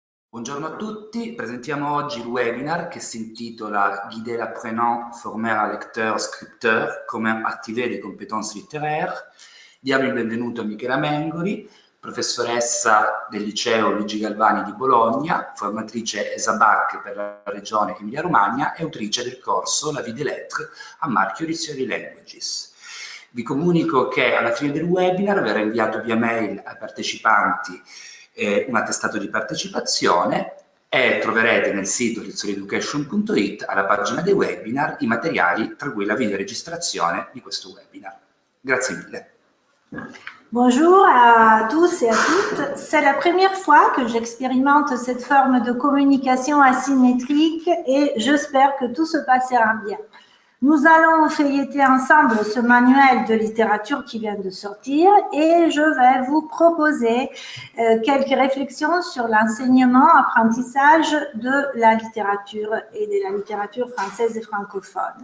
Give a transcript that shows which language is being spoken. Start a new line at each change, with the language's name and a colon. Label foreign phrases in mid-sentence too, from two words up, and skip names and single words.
Italian: Buongiorno a tutti, presentiamo oggi il webinar che si intitola Guider l'apprenant, former un lecteur scripteur, comment activer les compétences littéraires. Diamo il benvenuto a Michela Mengoli, professoressa del liceo Luigi Galvani di Bologna, formatrice ESABAC per la regione Emilia-Romagna e autrice del corso La vie des lettres a marchio Rizzoli Languages. Vi comunico che alla fine del webinar verrà inviato via mail ai partecipanti un attestato di partecipazione e troverete nel sito rizzolieducation.it alla pagina dei webinar i materiali, tra cui la videoregistrazione di questo webinar. Grazie mille.
French: Bonjour à tous et à toutes. C'est la première fois que j'expérimente cette forme de communication asymétrique et j'espère que tout se passera bien. Nous allons feuilleter ensemble ce manuel de littérature qui vient de sortir et je vais vous proposer quelques réflexions sur l'enseignement, apprentissage de la littérature et de la littérature française et francophone.